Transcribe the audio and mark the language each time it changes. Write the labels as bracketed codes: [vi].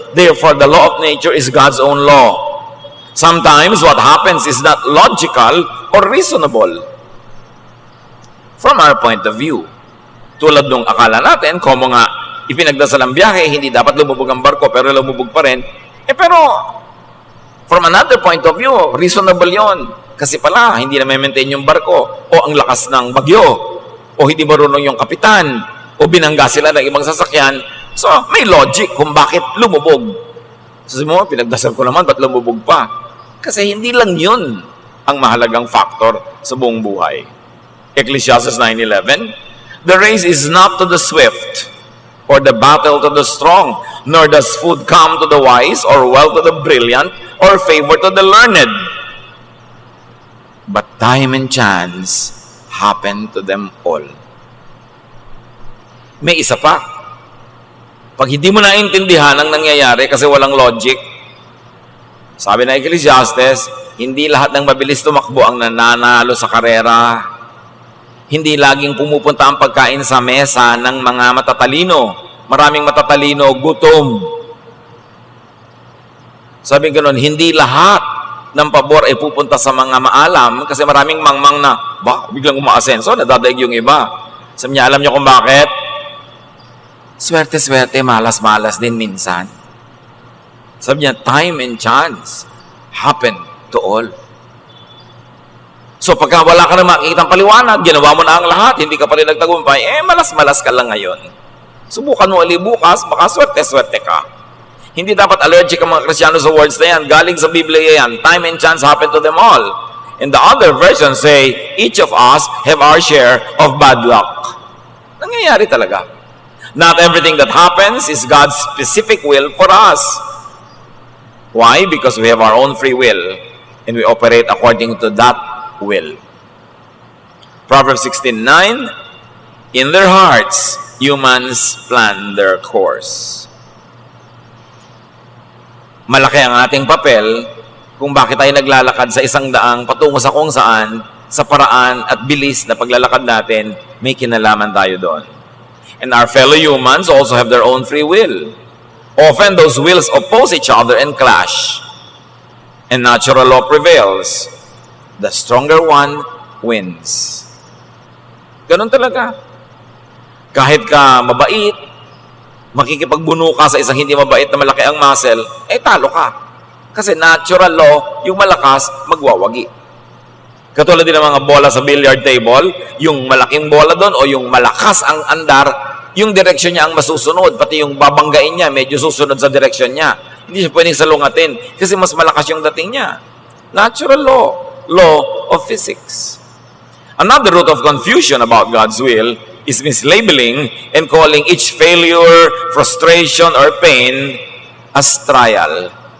[en] Therefore, the law of nature is God's own law. Sometimes, what happens is not logical or reasonable. From our point of view. [tl] Tulad nung akala natin, kung nga ipinagdasal ang biyahe, hindi dapat lumubog ang barko, pero lumubog pa rin. [en] Pero, from another point of view, reasonable yon. [tl] Kasi pala, hindi na maintain yung barko, o ang lakas ng bagyo, o hindi marunong yung kapitan, o binangga sila ng ibang sasakyan. So, may logic kung bakit lumubog. Sabi mo, pinagdasal ko naman, ba't lumubog pa? Kasi hindi lang yun ang mahalagang factor sa buong buhay. [en] Ecclesiastes 9:11, the race is not to the swift, or the battle to the strong, nor does food come to the wise, or wealth to the brilliant, or favor to the learned. But time and chance happen to them all. [tl] May isa pa. Pag hindi mo naintindihan ang nangyayari kasi walang logic, sabi na Ecclesiastes, hindi lahat ng mabilis tumakbo ang nananalo sa karera. Hindi laging pumupunta ang pagkain sa mesa ng mga matatalino. Maraming matatalino, gutom. Sabi ganoon, hindi lahat ng pabor ay pupunta sa mga maalam kasi maraming mangmang na, biglang umaasenso, nadadaig yung iba. Sabi niya, alam niyo kung bakit? swerte-swerte, malas-malas din minsan. Sabi niya, [en] time and chance happen to all. [tl] So pagka wala ka na makikitang paliwanag, ginawa mo na ang lahat, hindi ka pa rin nagtagumpay, malas-malas ka lang ngayon. Subukan mo ulit bukas, baka swerte-swerte ka. Hindi dapat allergic ang mga Kristiyano sa words na yan. Galing sa Biblia yan. [en] Time and chance happen to them all. And the other versions say, each of us have our share of bad luck. [tl] Nangyayari talaga. [en] Not everything that happens is God's specific will for us. Why? Because we have our own free will and we operate according to that will. Proverbs 16:9, in their hearts, humans plan their course. [tl] Malaki ang ating papel kung bakit tayo naglalakad sa isang daang patungo sa kung saan, sa paraan at bilis na paglalakad natin, may kinalaman tayo doon. [en] And our fellow humans also have their own free will. Often those wills oppose each other and clash. And natural law prevails. The stronger one wins. [tl] Ganun talaga. Kahit ka mabait, makikipagbuno ka sa isang hindi mabait na malaki ang muscle, talo ka. Kasi natural law, yung malakas, magwawagi. Katulad din ng mga bola sa billiard table, yung malaking bola doon o yung malakas ang andar, yung direksyon niya ang masusunod, pati yung babanggain niya, medyo susunod sa direksyon niya. Hindi siya pwedeng salungatin kasi mas malakas yung dating niya. [en] Natural law, law of physics. Another root of confusion about God's will is mislabeling and calling each failure, frustration, or pain as trial.